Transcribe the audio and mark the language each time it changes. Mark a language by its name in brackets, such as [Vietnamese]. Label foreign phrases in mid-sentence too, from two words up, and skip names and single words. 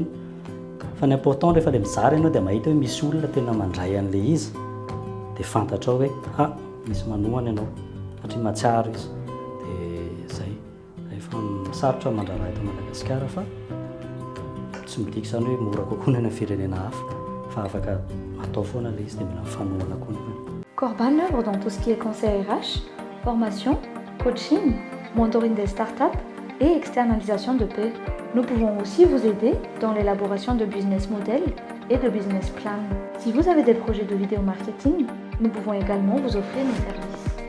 [Malagasy] Fa ny important rehefa ilay mizara ianao dia mahita hoe misy olona tena mandray an'ilay izy dia fantatrao hoe misy manohana ianao satria matsiaro izy. Dia zay rehefa sarotra mandrara eto Madagasikara fa tsy midika izany hoe mora kokoa ny any firenena hafa fa afaka atao foana ilay izy dia mila mifanohana koa. [French] Corban œuvre dans tout ce qui est conseil RH, formation, coaching, mentoring des startups et externalisation de paix. Nous pouvons aussi vous aider dans l'élaboration de [English] business models [French] et de [English] business plans. [French] Si vous avez des projets de vidéo marketing, nous pouvons également vous offrir nos services.